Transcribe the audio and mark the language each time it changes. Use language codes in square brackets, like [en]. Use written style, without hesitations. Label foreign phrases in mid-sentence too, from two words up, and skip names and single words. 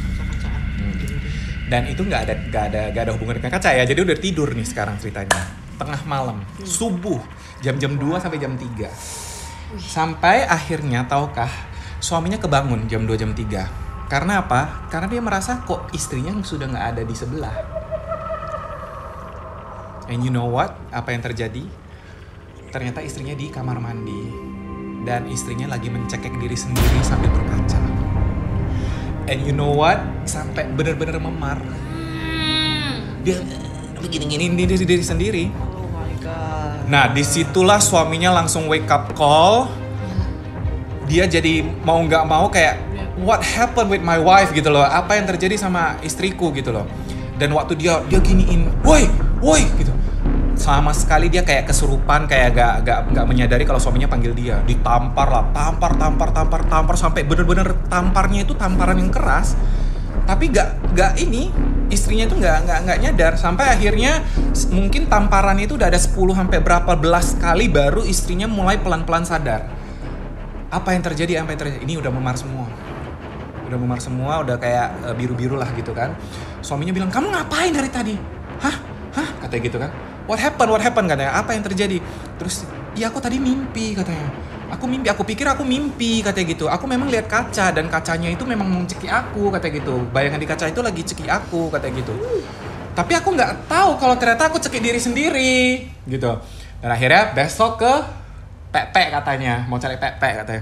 [id] Dan itu nggak ada hubungan dengan kaca ya. Jadi udah tidur nih sekarang ceritanya. Tengah malam, subuh, jam 2 sampai jam 3. Sampai akhirnya tahukah suaminya kebangun jam 2 jam 3. Karena apa? Karena dia merasa kok istrinya sudah nggak ada di sebelah. [en] And you know what? [id] Apa yang terjadi? Ternyata istrinya di kamar mandi. Dan istrinya lagi mencekik diri sendiri sambil berkaca. [en] And you know what? [id] Sampai benar-benar memar. Dia begini-giniin diri sendiri. [en] Oh my god. [id] Nah, disitulah suaminya langsung [en] wake up call. [id] Dia jadi mau nggak mau kayak, [en] what happened with my wife [id] gitu loh? Apa yang terjadi sama istriku gitu loh? Dan waktu dia giniin, woi gitu. Sama sekali dia kayak kesurupan, kayak gak menyadari kalau suaminya panggil dia. Ditampar lah, tampar sampai bener-bener tamparnya itu tamparan yang keras. Tapi gak ini, istrinya itu gak nyadar. Sampai akhirnya mungkin tamparan itu udah ada 10 sampai berapa belas kali baru istrinya mulai pelan-pelan sadar. Apa yang terjadi? Ini udah memar semua, udah kayak biru-biru lah gitu kan. Suaminya bilang, kamu ngapain dari tadi? Hah? Katanya gitu kan. [en] What happened [id] katanya, apa yang terjadi? Terus, ya aku tadi mimpi katanya. Aku pikir aku mimpi katanya gitu. Aku memang lihat kaca dan kacanya itu memang mencekik aku katanya gitu. Bayangan di kaca itu lagi cekik aku katanya gitu. Tapi aku nggak tahu kalau ternyata aku cekik diri sendiri gitu. Dan akhirnya besok ke Pek katanya, mau cari Pek katanya.